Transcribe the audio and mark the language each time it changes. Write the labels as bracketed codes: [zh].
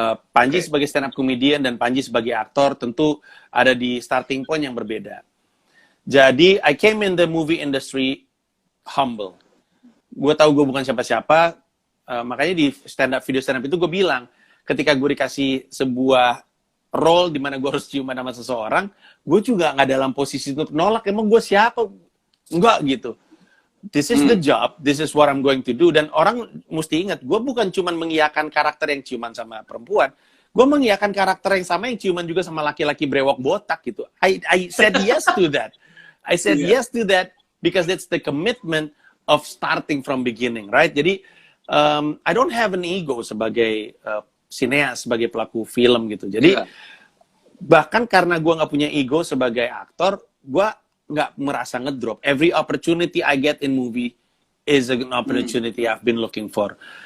[id] Panji sebagai stand-up comedian dan Panji sebagai aktor tentu ada di starting point yang berbeda. [en] Jadi, I came in the movie industry humble. [id] Gue tahu gue bukan siapa-siapa, makanya di video stand-up itu gue bilang, ketika gue dikasih sebuah role di mana gue harus ciuman sama seseorang, gue juga nggak dalam posisi untuk nolak. Emang gue siapa? Enggak gitu. [en] This is the job, this is what I'm going to do. [id] Dan orang mesti ingat, gue bukan cuma mengiyakan karakter yang ciuman sama perempuan, gue mengiyakan karakter yang sama yang ciuman juga sama laki-laki brewok botak gitu. [en] I said yes to that. I said yes to that because that's the commitment of starting from beginning, right? [id] Jadi, [en] I don't have an ego [id] sebagai sineas, sebagai pelaku film gitu. Jadi, bahkan karena gue nggak punya ego sebagai aktor, gue nggak merasa ngedrop. [en] Every opportunity I get in movie is an opportunity I've been looking for.